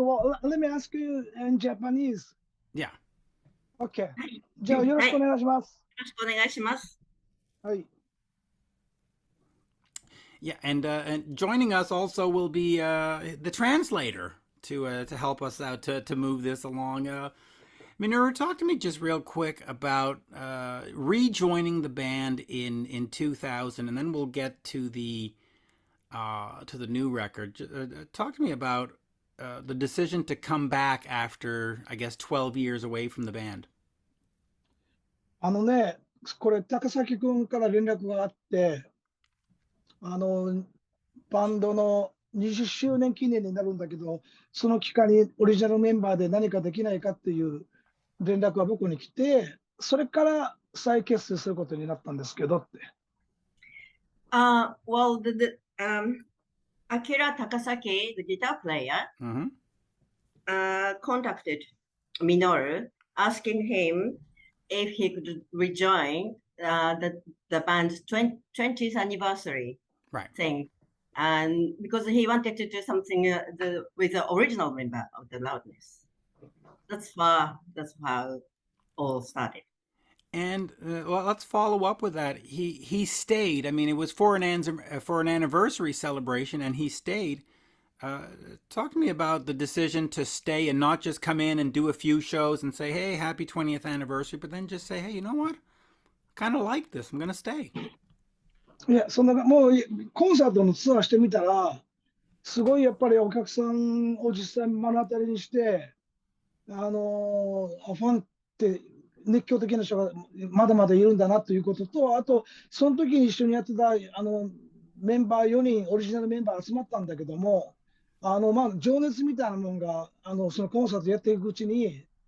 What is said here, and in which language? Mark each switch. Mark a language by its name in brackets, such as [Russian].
[English] Well, let me ask you in Japanese. Yeah. Okay. [Japanese] じゃあ、よろしくお願いします。よろしくお願いします。はい。 [English] Yeah, and joining us also will be the translator to help us out to move this along. Minoru, talk to me just real quick about rejoining the band in 2000, and then we'll get to the new record. Talk to me about the decision to come back after, I guess, 12 years away from the band. [Japanese] これ、高崎君から連絡があって、バンドの20周年記念になるんだけど、その期間にオリジナルメンバーで何かできないかっていう連絡が僕に来て、それから再結成することになったんですけどって。 [English] Well, Akira Takasaki, the guitar player, contacted Minoru, asking him if he could rejoin the band's 20th anniversary thing, and because he wanted to do something with the original member of the Loudness. That's how all started. And well, let's follow up with that. He stayed. I mean, it was for an anniversary celebration, and he stayed. Talk to me about the decision to stay and not just come in and do a few shows and say, "Hey, happy 20th anniversary," but then just say, "Hey, you know what? I kind of like this. I'm gonna stay." [Japanese] いや、もうコンサートのツアーしてみたら、すごいやっぱりお客さんを実際目の当たりにして、ファンって熱狂的な人がまだまだいるんだなということと、あと、その時に一緒にやってたメンバー4人、オリジナルメンバー集まったんだけども、情熱みたいなものがそのコンサートやっていくうちに、